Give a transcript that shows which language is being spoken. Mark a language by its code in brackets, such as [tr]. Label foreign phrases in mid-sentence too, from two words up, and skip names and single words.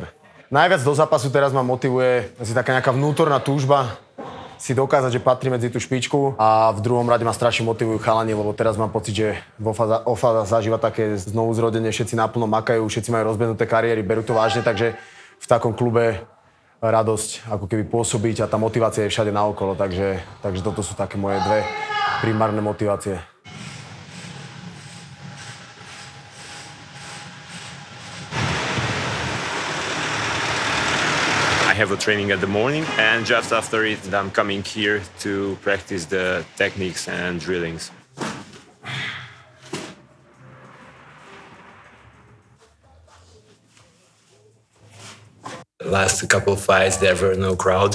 [sk] Najviac do zápasu teraz ma motivuje asi taká nejaká vnútorná túžba si dokázať, že patrí medzi tú špičku, a v druhom rade ma strašne motivujú chalani, lebo teraz mám pocit, že OFA zažíva také znovuzrodenie, všetci naplno makajú, všetci majú rozbehnuté kariéry, berú to vážne, takže v takom klube radosť ako keby pôsobiť a tá motivácia je všade naokolo, takže toto sú také moje dve primárne motivácie. [en] I have a training at the morning, and just after it I'm coming here to practice the techniques and drillings. Last couple of fights, there were no crowd.